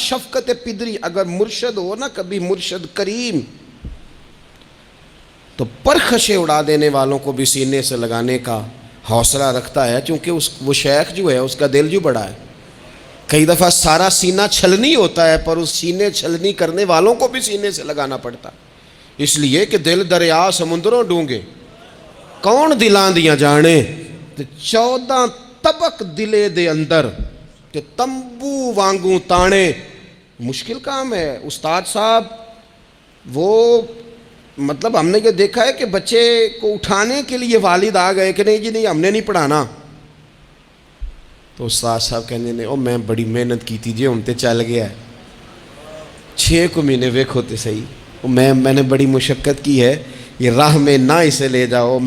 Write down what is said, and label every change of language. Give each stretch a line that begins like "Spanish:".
Urdu: شفقت پدری اگر مرشد ہو نا، کبھی مرشد کریم، تو پرخشیں اڑا دینے والوں کو بھی سینے سے لگانے کا حوصلہ رکھتا ہے، چونکہ وہ شیخ جو ہے اس کا دل جو بڑا ہے. کئی دفعہ سارا سینہ چھلنی ہوتا ہے پر اس سینے چھلنی کرنے والوں کو بھی سینے سے لگانا پڑتا ہے.
Punjabi: اس لیے کہ دل دریا سمندروں ڈونگے کون دلاں دیاں جانے، 14 طبق دلے دے اندر تے تمبو وانگوں تانے.
Urdu: مشکل کام ہے استاد صاحب. وہ مطلب ہم نے یہ دیکھا ہے کہ بچے کو اٹھانے کے لیے والد آ گئے کہ نہیں جی نہیں ہم نے نہیں پڑھانا، تو استاد صاحب کہنے نے او میں بڑی محنت کی تھی
Punjabi: جی ہن تے چل گیا ہے 6 مہینے ویکھو تے صحیح،
Urdu: میں نے بڑی مشقت کی ہے، یہ راہ میں نہ اسے لے جاؤ.